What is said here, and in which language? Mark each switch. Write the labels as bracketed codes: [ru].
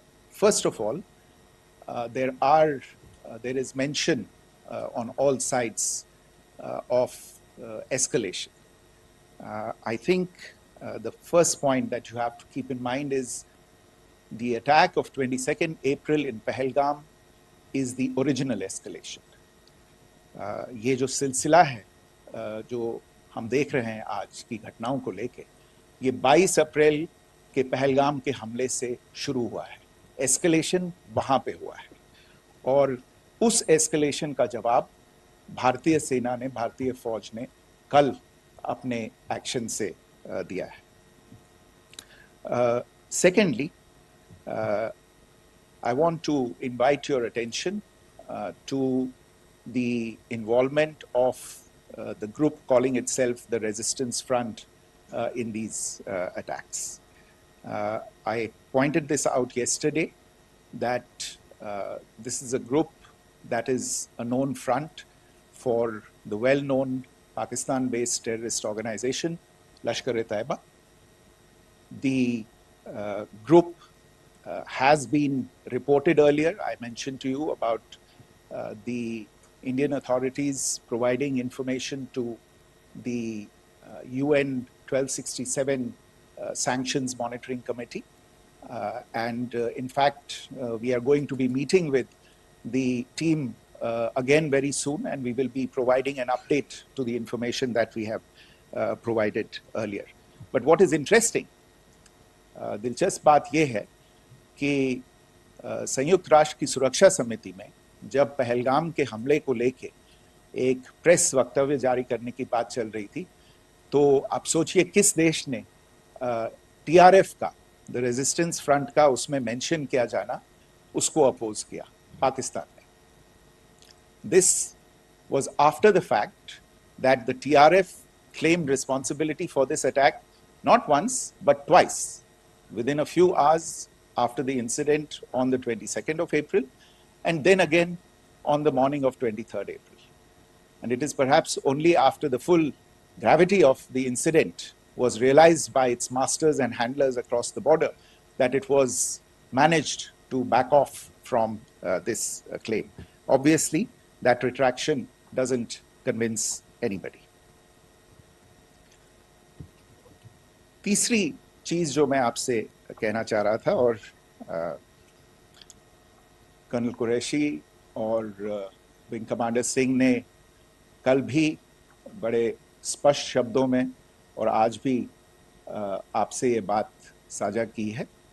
[en] First of all, there is mention on all sides of escalation. I think the first point that you have to keep in mind is the attack of 22nd April in Pahalgam is the original escalation. [hi] ये जो सिलसिला है जो हम देख रहे हैं आज की घटनाओं को लेके, ये 22 अप्रैल के पहलगाम के हमले से शुरू हुआ है. एस्केलेशन वहां पे हुआ है और उस एस्केलेशन का जवाब भारतीय सेना ने, भारतीय फौज ने कल अपने एक्शन से दिया है. [en] Secondly, I want to invite your attention to the involvement of the group calling itself the Resistance Front in these attacks. I pointed this out yesterday that this is a group that is a known front for the well-known Pakistan-based terrorist organization, Lashkar-e-Taiba. The group has been reported earlier. I mentioned to you about the Indian authorities providing information to the UN 1267 Sanctions Monitoring Committee. And in fact, we are going to be meeting with the team again very soon, and we will be providing an update to the information that we have provided earlier. But what is interesting, [hi] दिलचस्प बात यह है कि संयुक्त राष्ट्र की सुरक्षा समिति में जब पहलगाम के हमले को लेके एक प्रेस वक्तव्य जारी करने की बात चल रही थी, तो आप सोचिए किस देश ने टीआरएफ का, द रेजिस्टेंस फ्रंट का उसमें मेंशन किया जाना, उसको अपोज किया, पाकिस्तान ने. [en] This was after the fact that the TRF claimed responsibility for this attack not once but twice within a few hours after the incident on the 22nd of April, and then again on the morning of 23rd April. And it is perhaps only after the full gravity of the incident was realized by its masters and handlers across the border that it was managed to back off from this claim. Obviously, that retraction doesn't convince anybody. [hi] तीसरी चीज जो मैं आपसे कहना चाह रहा था, और कर्नल कुरैशी और विंग कमांडर सिंह ने कल भी बड़े स्पष्ट शब्दों में और आज भी आपसे ये बात साझा की है.